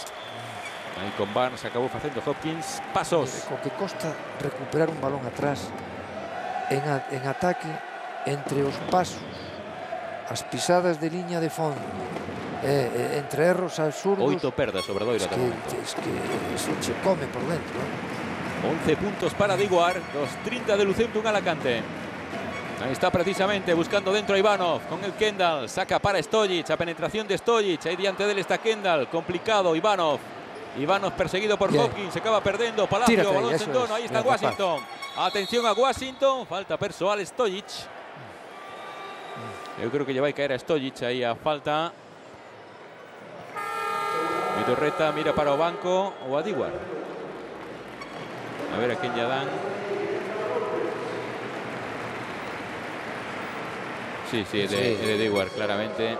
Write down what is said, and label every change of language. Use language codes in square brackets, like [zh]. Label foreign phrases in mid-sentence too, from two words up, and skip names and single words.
[gl] Aí con Barnes acabou facendo Hopkins. Pasos. O que costa recuperar un balón atrás en ataque entre os pasos, as pisadas de liña de fondo, entre erros absurdos. 8 perdas Obradoiro. Es que se che come por dentro. 11 puntos para Dewar. 2:30 de Lucentum Alacante. [es] Ahí está precisamente buscando dentro a Ivanov con el Kendall. Saca para Stojic. [gl] A penetración de Stojic. Ahí diante de él está Kendall. Complicado Ivanov. Ivanov perseguido por Hopkins. [es] Se acaba perdiendo. Palacio. Balón sendono. Ahí está Washington. Atención a Washington. Falta personal Stojic. [gl] Eu creo que lle vai caer a Stojic aí a falta. Vidorreta mira para o banco ou a Dewar. A ver a quen lle dan. Sí, é de Dewar, claramente.